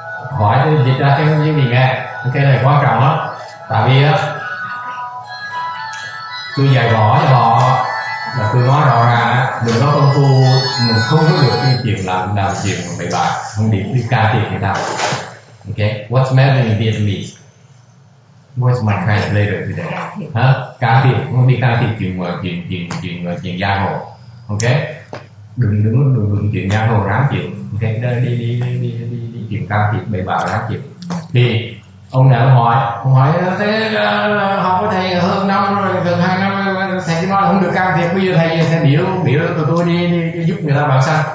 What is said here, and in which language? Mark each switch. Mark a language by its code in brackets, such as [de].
[vi] Hỏi dịch ra cái gì nghe, cái này quan trọng lắm, tại vì á tôi dạy rõ cho họ là tôi nói rõ ràng đừng có công phu, mình không có được cái chuyện làm chuyện mà bậy bạ, không đi can thiệp người ta. [en] Okay, what's meddling in Vietnamese? What's my translator today? [vi] Can thiệp, không đi can thiệp chuyện giang hồ. Okay, đừng chuyện giang hồ ráng chịu. Okay, đi chuyện can thiệp bậy bạ ráng chịu. Thì ông nào ông hỏi thế học với thầy hơn năm rồi, gần 2 năm thầy nói không được can thiệp, bây giờ thầy sẽ biểu tụi tôi đi giúp người ta bảo sao?